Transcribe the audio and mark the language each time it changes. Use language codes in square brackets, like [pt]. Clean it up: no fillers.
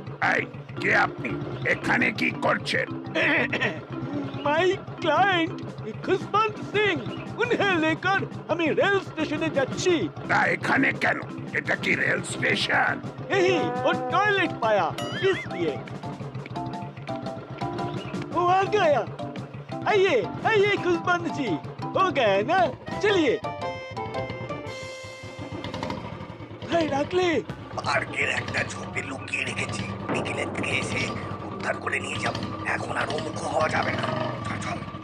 [bn] এই, কে আপনি? এখানে কি করছেন? [en] my client [bn] খুশবন্ত সিং, [hi] উन्हें लेकर [bn] আমি রেল স্টেশনে যাচ্ছি। তা এখানে কেন? এটা কি রেল স্টেশন? [hi] यही और टॉयलेट पाया इसलिए। वो आ गया। आइए आइए खुशबंद जी, हो गया ना? चलिए। [bn] ভাই রাখলে? পার্কের একটা ঝোপে লুকিয়ে রেখেছি, বিকেলের থেকে এসে উদ্ধার করে নিয়ে যাবো। এখন আর মুখ হওয়া যাবে না। চল চল।